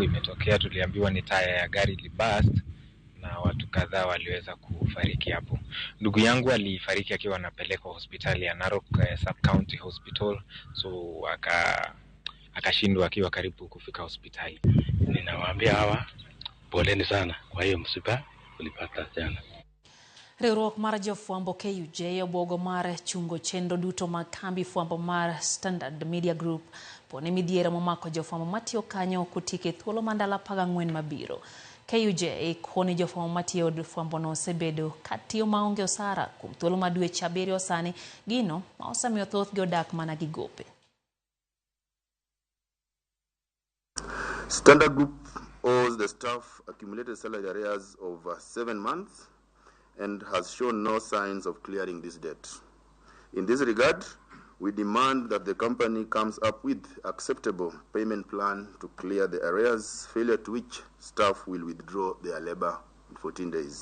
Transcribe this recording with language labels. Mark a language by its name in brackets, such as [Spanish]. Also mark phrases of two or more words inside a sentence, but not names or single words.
[Swahili] imetokea, tuliambiwa ni taya ya gari libust na watu kadhaa waliweza kufariki hapo. Ndugu yangu alifariki akiwa anapelekwa hospitali ya Narok Sub County Hospital, so akashindwa akiwa karibu kufika hospitali. Ninawaambia hawa Poleni sana kwa hiyo msiba ulipata jana. [Luo (Kenya and Tanzania)] Riwruok mar jofwambo KUJ obuogo mar chungo chenro duto mag kambi fwambo mar Standard Media Group poni midhiero momako jofwambo matiyo kanyo kutike thuolo mandala 14 mabiro. KUJ koni jofwambo matiyo od fwambono osebedo katiyo maonge osara kuom thuolo ma dweche 7 sani, gino ma osemiyo thothgi odak mana gi gope. [English] Standard Group owes the staff accumulated salary arrears of 7 months and has shown no signs of clearing this debt. In this regard, we demand that the company comes up with acceptable payment plan to clear the arrears, failure to which staff will withdraw their labor in 14 days.